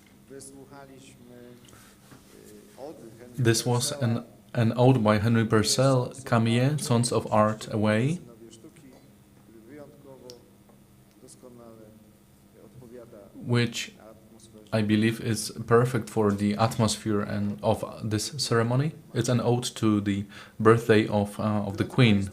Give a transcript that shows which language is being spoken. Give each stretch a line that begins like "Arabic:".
Polish: Wysłuchaliśmy ody Henryka
English: This was
Polish: Purcella,
English: an ode by Henry Purcell, Camille, Sons of Art Away,
Polish: synowie sztuki, który wyjątkowo doskonale odpowiada
English: which
Polish: atmosferze.
English: I believe is perfect for the atmosphere and of this ceremony. It's an ode to the birthday of the Queen.